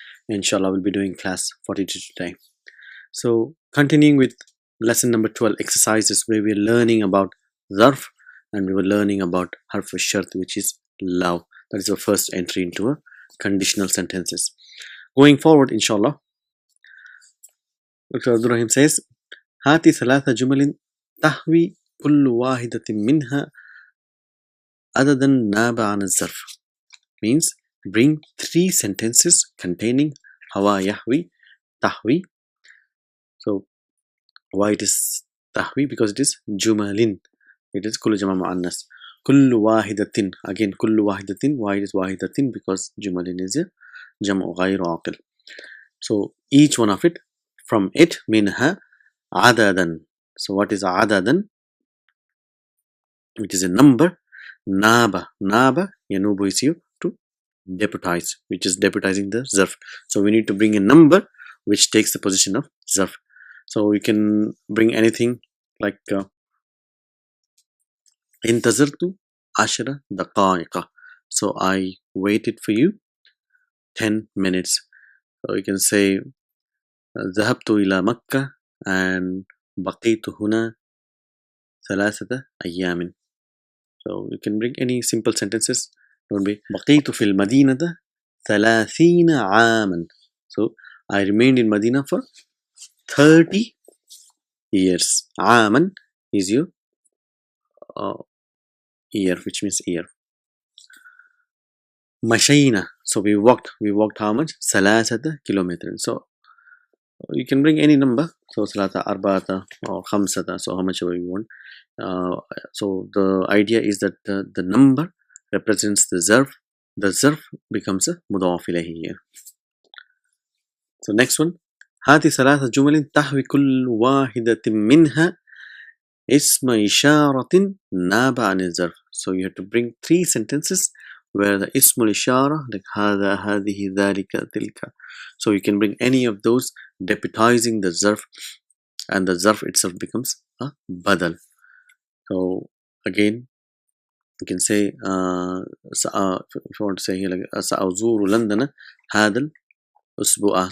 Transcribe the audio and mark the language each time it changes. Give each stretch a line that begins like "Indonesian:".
English: Inshallah, we'll be doing class 42 today. So, continuing with lesson number 12, exercises where we're learning about zarf and we were learning about harf shart, which is law. That is our first entry into a conditional sentences. Going forward, inshallah, Dr.
Arabic: Abdul Rahim says, هاتي ثلاث جمل تحوي كل واحدة منها عددا ناب عن الظرف.
English: Means bring three sentences containing hawa yahwi, tahwi. So why it is tahwi? Because it is jumalin. It is kullu jama muannas. Kullu wahidatin. Again kullu wahidatin. Why it is wahidatin? Because jumalin is a jam'u ghayr aqil. So each one of it, from it, minha adadan. So what is adadan? It is a number. Naba. Naba, yanubu is you to deputize, which is deputizing the zarf. So we need to bring a number which takes the position of zarf. So we can bring anything like
Arabic: intazartu ashara daqa'iqa.
English: So I waited for you 10 minutes. So you can say
Arabic: ذهبت إلى مكة
English: and
Arabic: بقيت هنا ثلاثة أيام.
English: So you can bring any simple sentences. Don't be
Arabic: بقيت في المدينة 30 عاما.
English: So I remained in Medina for 30 years. عاما is your year, which means year.
Arabic: مشينا.
English: So we walked how much? 3 kilometers. So you can bring any number. So 3, 4 or 5. So how much ever you want. So the idea is that the number represents the zarf. The zarf becomes a mudaf ilayhi here.
Arabic: So next one, هذه 3 جمل تحوي كل واحدة منها اسم إشارة ناب عن الظرف.
English: So you have to bring 3 sentences where the اسم الإشارة, like
Arabic: هذا هذه ذلك تلك.
English: So you can bring any of those deputizing the zarf, and the zarf itself becomes a badal. So again, you can say if you want to say here like
Arabic: سأزور لندن هذا الأسبوع.